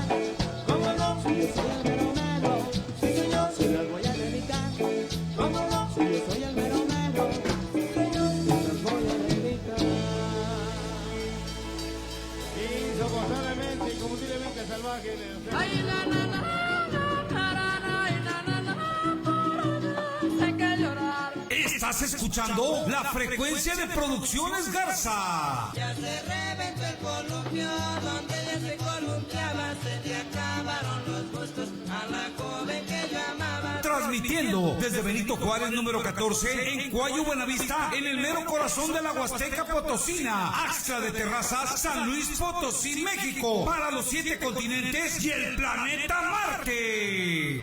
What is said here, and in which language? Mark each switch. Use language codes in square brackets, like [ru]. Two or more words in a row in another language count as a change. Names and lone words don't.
[es] ¿Cómo no? Si yo soy el mero mero, sí señor, se los voy a dedicar. ¿Cómo no? Si yo soy el mero mero, sí señor, se los voy a dedicar. Insoportablemente, inconfundiblemente salvaje. Ay, na, na, na, na, na, na, ay, na, na, na, hay que llorar. Estás escuchando la frecuencia de Producciones Garza. Ya se reventó el columpio, donde ella se columpiaba, se le acabaron los gustos a la joven que yo amaba. Transmitiendo desde Benito Juárez número 14 en Cuayo, Buenavista, en el mero corazón de la Huasteca Potosina, Axtla de Terrazas, San Luis Potosí, México, para los 7 continentes y el planeta Marte.